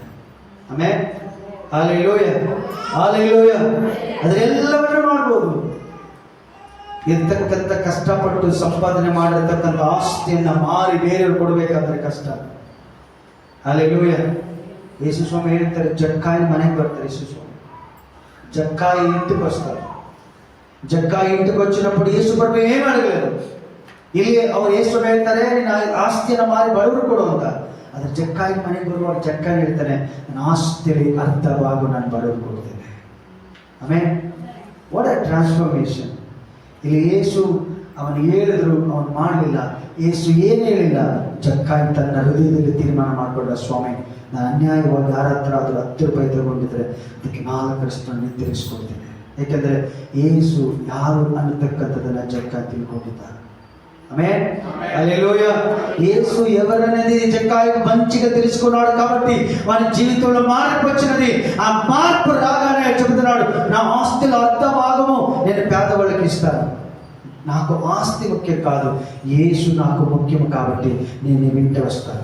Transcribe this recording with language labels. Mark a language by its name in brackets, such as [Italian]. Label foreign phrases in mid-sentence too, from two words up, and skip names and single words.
[Kannada] ಆಮೆನ್, ಹಲ್ಲೆಲೂಯಾ, ಹಲ್ಲೆಲೂಯಾ. ಅದರೆಲ್ಲವನ್ನೂ ಮಾಡ್ಬೋದು. ಇರ್ತಕ್ಕಂಥ ಕಷ್ಟಪಟ್ಟು ಸಂಪಾದನೆ ಮಾಡಿರ್ತಕ್ಕಂಥ ಆಸ್ತಿಯನ್ನ ಮಾರಿ ಬೇರೆಯವರು ಕೊಡಬೇಕಾದ್ರೆ ಕಷ್ಟ. ಹಲ್ಲೆಲೂಯಾ. ಯೇಸು ಸ್ವಾಮಿ ಹೇಳ್ತಾರೆ, ಜಕ್ಕಾಯಿ ಮನೆಗೆ ಬರ್ತಾರೆ. [Telugu] ಯೇಸು ಸ್ವಾಮಿ జక్కాయి ఇంటికి వస్తారు. జక్కాయి ఇంటికి వచ్చినప్పుడు యేసు ప్రభు ఏం అడగలేదు. [Kannada] ಇಲ್ಲಿ ಅವ್ರು ಯೇಸು ಹೇಳ್ತಾರೆ, ನೀನು ಆಸ್ತಿಯನ್ನು ಮಾರಿ ಬಡವರು ಕೊಡು ಅಂತ. ಆದ್ರೆ ಜಕ್ಕಾಯಿ ಮನೆಗೆ ಬರುವಾಗ ಜಕ್ಕಾಯಿ ಹೇಳ್ತಾನೆ, ನನ್ನ ಆಸ್ತಿಯಲ್ಲಿ ಅರ್ಧ ಭಾಗ ನಾನು ಬಡವರು ಕೊಡ್ತೇನೆ. [English] ಆಮೇಲೆ what a transformation. [Kannada] ಇಲ್ಲಿ ಯೇಸು ಅವನು ಹೇಳಿದ್ರು, ಅವನು ಮಾಡಲಿಲ್ಲ. ಯೇಸು ಏನು ಹೇಳಿಲ್ಲ, ಜಕ್ಕಾಯಿ ತನ್ನ ಹೃದಯದಲ್ಲಿ ತೀರ್ಮಾನ ಮಾಡಿಕೊಂಡ, ಸ್ವಾಮಿ ನಾನು ಅನ್ಯಾಯವಾಗಿ ಯಾರ ಹತ್ರ ಆದರೂ 10 ರೂಪಾಯಿ ತಗೊಂಡಿದ್ರೆ ಅದಕ್ಕೆ 4 ನಿರ್ಧರಿಸ್ಕೊಡ್ತೇನೆ. ಯಾಕೆಂದ್ರೆ ಯೇಸು ಯಾರು ಅನ್ನತಕ್ಕಂಥದ್ದನ್ನ ಜಕ್ಕಾಯಿ ತಿಳ್ಕೊಂಡಿದ್ದಾರೆ. [Telugu] ఆమేన్, హల్లెలూయా. యేసు ఎవరనేది జక్కాయికి మంచిగా తెలుసుకున్నాడు కాబట్టి వాని జీవితంలో మార్పు వచ్చినది. ఆ మార్పు రాగానే చెబుతున్నాడు, నా ఆస్తిలో అర్ధ భాగము నేను పేదవాళ్ళకి ఇస్తాను. నాకు ఆస్తి ముఖ్యం కాదు, యేసు నాకు ముఖ్యం కాబట్టి నేను నీ వెంట వస్తాను.